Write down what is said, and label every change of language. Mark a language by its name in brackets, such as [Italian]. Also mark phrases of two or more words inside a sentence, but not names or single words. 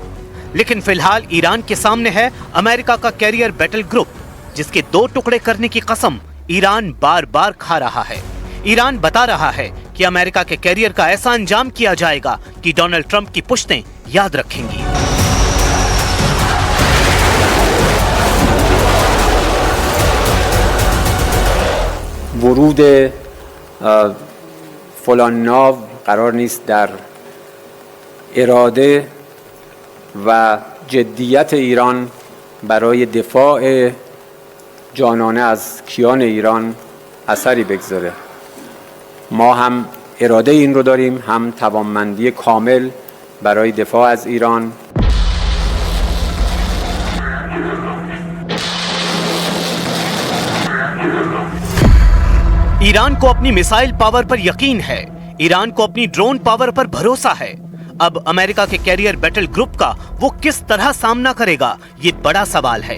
[Hindi] लेकिन फिलहाल ईरान के सामने है अमेरिका का [English] carrier battle group, [Hindi] जिसके 2 टुकड़े करने की कसम ईरान बार बार खा रहा है। ईरान बता रहा है कि अमेरिका के कैरियर का ऐसा अंजाम किया जाएगा कि डोनाल्ड ट्रंप की पुश्तें याद रखेंगी। [Persian] ورود فلان ناو قرار نیست در اراده و جدیت ایران برای دفاع جانانه از کیان ایران اثری بگذاره. ما هم اراده این رو داریم، هم توانمندی کامل برای دفاع از ایران. [Hindi] ईरान को अपनी [English] missile power [Hindi] पर यकीन है, ईरान को अपनी [English] drone power [Hindi] पर भरोसा है। अब अमेरिका के [English] carrier battle group [Hindi] का वो किस तरह सामना करेगा, ये बड़ा सवाल है।